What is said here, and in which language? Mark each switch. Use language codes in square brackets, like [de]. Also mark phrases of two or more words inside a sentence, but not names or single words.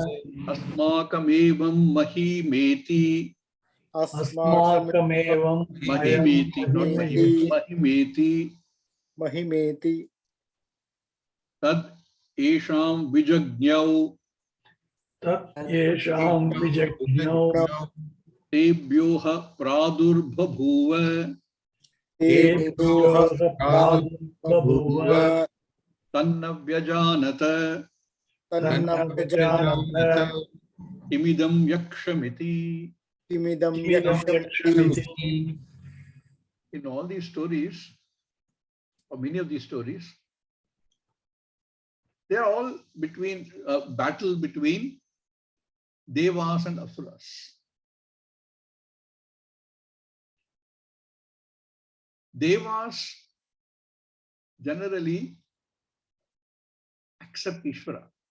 [sa] अस्माकमेवम् महिमेति. Asmakamevam Mahimeti, not mahimeti. mahimeti. तद् एषाम् विजज्ञौ तत् येषाम् विजज्ञौ तेभ्यः प्रादुर्बभूव तेभ्यः प्रादुर्बभूव तन्न व्यजानत तन्नम् विजानत इमिदम् यक्षमिति. timidam Timidam yakshamiti. Yakshamiti. [en] In all these stories, or many of these stories, they are all between battle between devas and asuras. Devas generally accept Ishvara.